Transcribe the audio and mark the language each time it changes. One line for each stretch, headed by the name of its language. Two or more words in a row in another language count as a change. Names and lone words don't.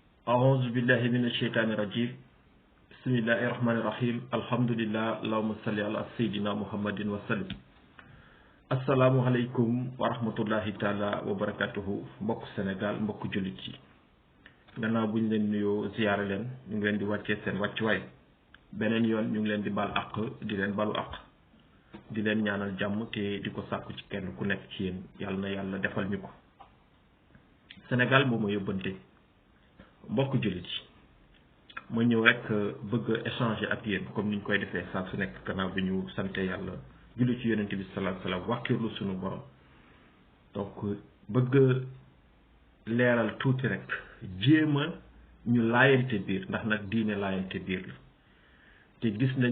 Arabic: أعوذ بالله من الشيطان الرجيم بسم الله الرحمن الرحيم الحمد لله اللهم صل على سيدنا محمد وسلم السلام عليكم ورحمة الله تعالى وبركاته
Wolof: mbokk Sénégal mbokk jullit yi gannaaw buñ leen nuyoo ziyaare leen ñu ngi leen di wàccee seen wàccuwaay beneen yoon ñu ngi leen di baal àq di leen balu àq di leen ñaanal jàmm te di ko sàkku ci kenn ku nekk ci yéen yàlla na yàlla defal ñu ko Sénégal moo ma yóbbante mbokk jullit yi ma ñëw rek bëgg échanger ak yéen comme niñ koy defee saa su nekk gannaaw bi ñu sante yàlla julli ci yonent bi
Arabic: صلى الله عليه وسلم
Wolof: wàkkirlu suñu borom donc bëgg leeral tuuti rek jéema ñu laayante biir ndax nag diine laayante biir la te gis nañ